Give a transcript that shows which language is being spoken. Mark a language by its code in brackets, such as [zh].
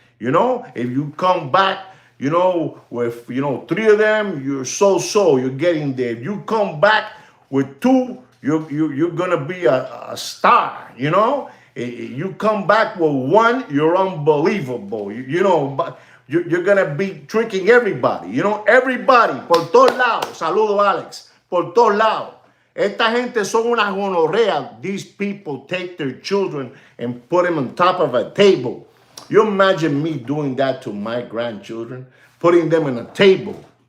[en] You know, if you come back, you know, with 3 of them, you're so. You're getting there. If you come back with 2, you're gonna be a star. You know, you come back with 1, you're unbelievable. You know, but you're gonna be tricking everybody. You know, everybody [es] por todos lados. Saludo, Alex. Por todos lados. Esta gente son una gonorrea. [en] These people take their children and put them on top of a table. You imagine me doing that to my grandchildren, putting them on a table.